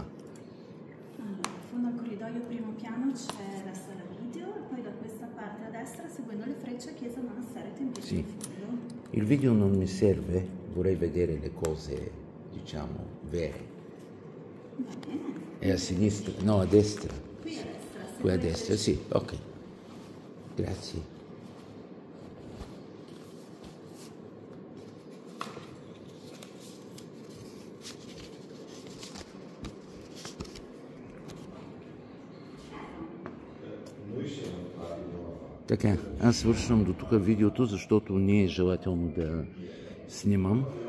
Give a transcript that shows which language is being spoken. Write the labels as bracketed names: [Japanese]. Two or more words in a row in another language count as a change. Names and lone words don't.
[Italian] Allora, in fondo al corridoio primo piano c'è la sala video e poi da questa parte a destra, seguendo le frecce, chiesa monastero e tempio. Sì. Il video non mi serve, vorrei vedere le cose, diciamo, vere. Va bene. È a sinistra? No, a destra. Qui a destra. Qui a destra, sì, ok. Grazie. [Bulgarian] Така, аз свършвам до тук видеото, защото не е желателно да снимам.